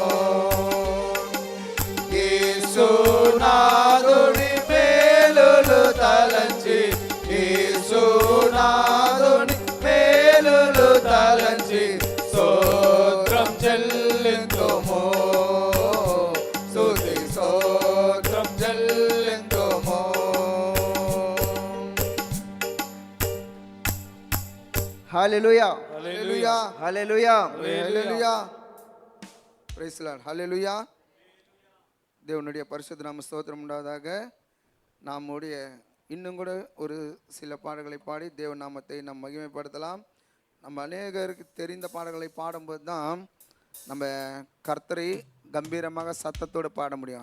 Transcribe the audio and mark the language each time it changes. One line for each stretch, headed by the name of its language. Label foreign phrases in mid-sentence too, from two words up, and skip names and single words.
Telugu: యేసునాథుని మేలులు తలంచి యేసునాథుని మేలులు తలంచి స్తోత్రం చెల్లింతుము స్తుతి స్తోత్రం చెల్లింతుము. హల్లెలూయా హల్లెలూయా హల్లెలూయా
Tamil: ஹல்லேலூயா.
English: praise the Lord.
Tamil: ஹல்லேலூயா. தேவனுடைய பரிசுத்த நாம ஸ்தோத்திரம் உண்டாவதாக. நம்முடைய இன்னும் கூட ஒரு சில பாடல்களை பாடி தேவ நாமத்தை நாம் மகிமைப்படுத்தலாம். நம்ம அநேகருக்கு தெரிந்த பாடல்களை பாடும்போது தான் நம்ம கர்த்தரை கம்பீரமாக சத்தத்தோடு பாட முடியும்.